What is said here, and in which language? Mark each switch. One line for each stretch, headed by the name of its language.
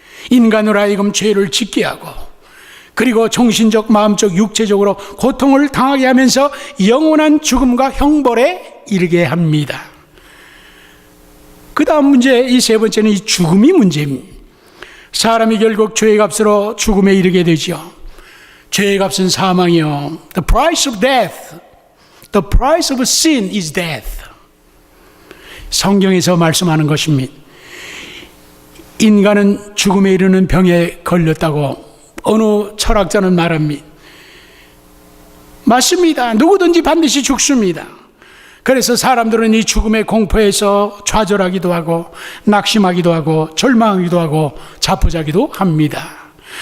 Korean: 인간으로 하여금 죄를 짓게 하고, 그리고 정신적, 마음적, 육체적으로 고통을 당하게 하면서 영원한 죽음과 형벌에 이르게 합니다. 그 다음 문제, 이 세 번째는 이 죽음이 문제입니다. 사람이 결국 죄의 값으로 죽음에 이르게 되죠. 죄의 값은 사망이요.
English: The price of death, the price of sin is death.
Korean: 성경에서 말씀하는 것입니다. 인간은 죽음에 이르는 병에 걸렸다고 어느 철학자는 말합니다. 맞습니다. 누구든지 반드시 죽습니다. 그래서 사람들은 이 죽음의 공포에서 좌절하기도 하고 낙심하기도 하고 절망하기도 하고 자포자기도 합니다.